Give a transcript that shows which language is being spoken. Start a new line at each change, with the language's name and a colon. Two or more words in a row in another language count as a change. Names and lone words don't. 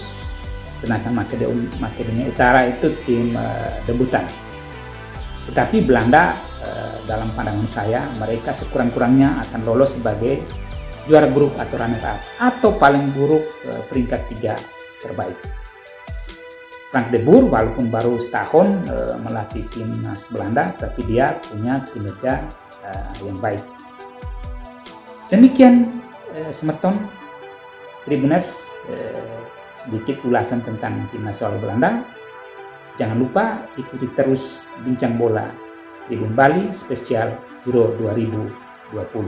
Indonesian: Sedangkan Makedonia Utara itu tim debutan. Tetapi Belanda dalam pandangan saya mereka sekurang-kurangnya akan lolos sebagai juara grup atau
English: runner up,
Indonesian: atau paling buruk peringkat 3 terbaik. Frank de Boer walaupun baru setahun melatih timnas Belanda, tapi dia punya kinerja yang baik. Demikian Semeton Tribuners, sedikit ulasan tentang timnas nasional Belanda. Jangan lupa ikuti terus Bincang Bola Tribun Bali spesial Euro 2020.